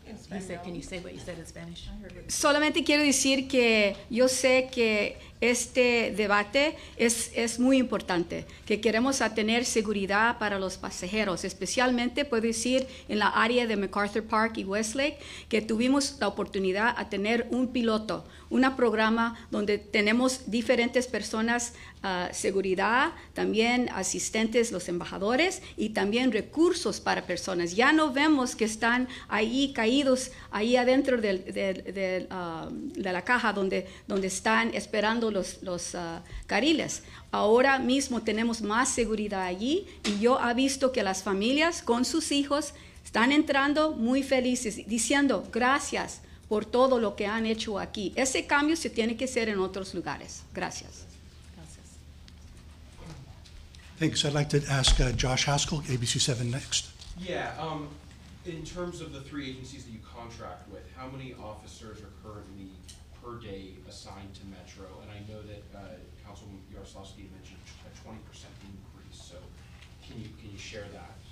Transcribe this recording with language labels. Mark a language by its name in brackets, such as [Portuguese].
[English] He said, can you say what you said in Spanish? [Spanish] Solamente quiero decir que yo sé que este debate es muy importante, que queremos tener seguridad para los pasajeros, especialmente puedo decir en la área de MacArthur Park y Westlake, que tuvimos la oportunidad a tener un piloto, un programa donde tenemos diferentes personas, seguridad, también asistentes, los embajadores, y también recursos para personas. Ya no vemos que están ahí caídos, ahí adentro de la caja donde están esperando los carriles. Ahora mismo tenemos más seguridad allí, y yo he visto que las familias con sus hijos están entrando muy felices, diciendo gracias por todo lo que han hecho aquí. Ese cambio se tiene que hacer en otros lugares. Gracias. [English] Thanks. I'd like to ask Josh Haskell, ABC7 next. Yeah, in terms of the 3 agencies that you contract with, how many officers are currently per day assigned to Metro? And I know that Councilman Yaroslavsky mentioned a 20% increase, so can you share that?